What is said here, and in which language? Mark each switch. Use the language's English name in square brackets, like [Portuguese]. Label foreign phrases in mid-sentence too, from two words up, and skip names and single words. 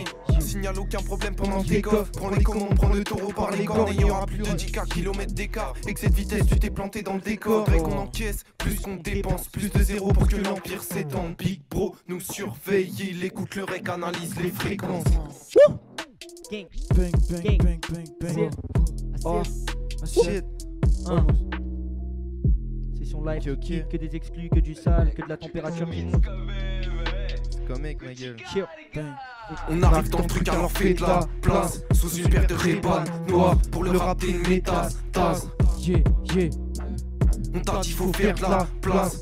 [French] Signale aucun problème pendant le take-off. Prends les commandes, prends le taureau par les cornes. Et il y aura plus de 10K km d'écart. Excès de vitesse, tu t'es planté dans le décor. Faudrait qu'on encaisse, plus qu'on dépense. Plus de zéro pour que l'empire s'étende. [English] Big bro [French] nous surveille, il écoute le rec, analyse les fréquences. Gang. Bang, bang, bang, bang, bang. [English] Oh, shit. [French] Session live, que des exclus, que du sale, que de la température qui monte. Comme mec, ma gueule. On arrive dans le truc alors fais de la place. Sous une paire de Ray-Ban noir. Pour le rap t'es une métastase. On t'a dit faut faire de la place.